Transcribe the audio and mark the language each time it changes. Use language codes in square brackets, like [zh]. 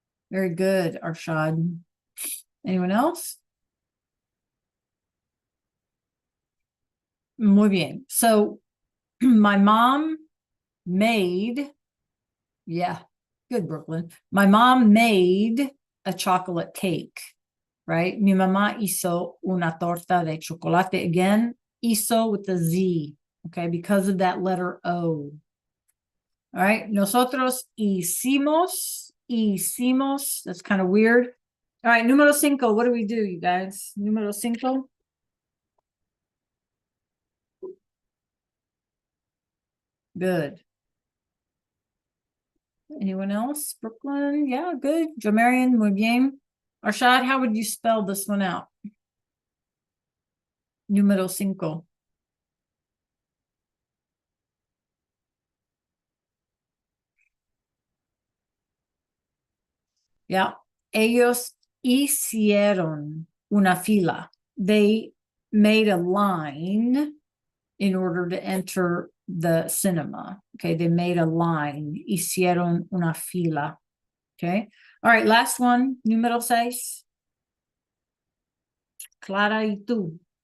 [en] Very good, Arshad. Anyone else? [es] Muy bien. [en] So my mom made, yeah, good, Brooklyn. My mom made a chocolate cake, right? [es] Mi mamá hizo una torta de chocolate. [en] Again, hizo with the Z, okay, because of that letter O. [es] All right, nosotros hicimos. [en] That's kind of weird. All right, [es] número cinco. [en] What do we do, you guys? [es] Número cinco. [en] Good. Anyone else? Brooklyn? Yeah, good. Jo Marion, [es] muy bien. [en] Arshad, how would you spell this one out? [es] Número cinco. [en] Yeah. [es] Ellos hicieron una fila. [en] They made a line in order to enter the cinema. Okay, they made a line. [es] Hicieron una fila. [en] Okay. All right, last one. [es] Número seis. Clara y tú.